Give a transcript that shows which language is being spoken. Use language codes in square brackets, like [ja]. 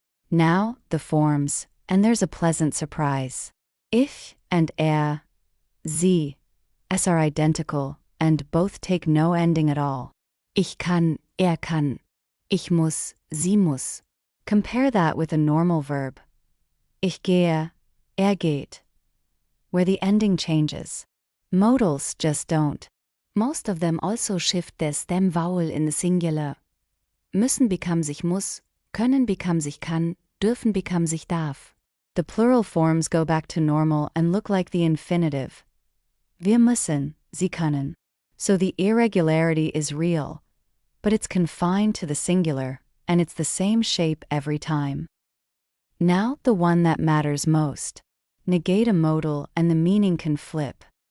[en] Now, the forms, and there's a pleasant surprise. Ich and sie, s are identical, and both take no ending at all. [de] Ich kann, kann. Ich muss, sie muss. [en] Compare that with a normal verb. [de] Ich gehe, geht, [en] where the ending changes. Modals just don't. Most of them also shift their stem vowel in the singular. Müssen becomes ich muss, können becomes ich kann, dürfen becomes ich darf. The plural forms go back to normal and look like the infinitive. [de] Wir müssen, sie können. [en] So the irregularity is real, but it's confined to the singular, and it's the same shape every time. Now the one that matters most. Negate a modal and the meaning can flip.